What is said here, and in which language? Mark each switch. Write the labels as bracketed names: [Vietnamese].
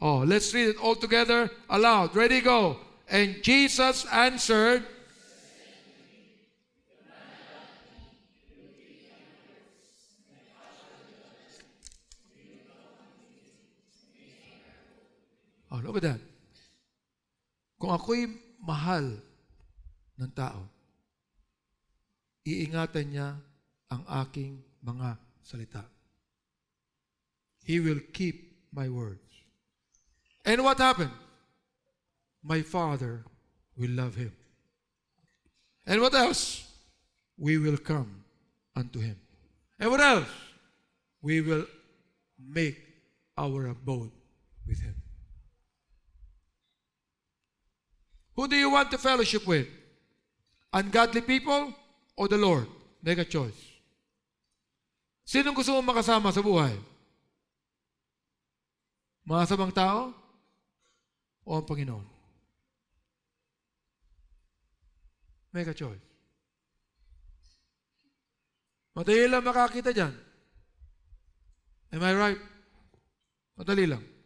[English] Oh, let's read it all together aloud. Ready, go. And Jesus answered, oh, look at that. [Filipino] Kung ako'y mahal ng tao, iingatan niya ang aking mga salita. [English] He will keep my words. And what happened? My Father will love him. And what else? We will come unto him. And what else? We will make our abode with him. Who do you want to fellowship with? Ungodly people or the Lord? Make a choice. [Filipino] Sinong gusto mong makasama sa buhay? Masamang tao o ang Panginoon? [English] Make a choice. [Filipino] Madali lang makakita dyan. [English] Am I right? [Filipino] Madali lang.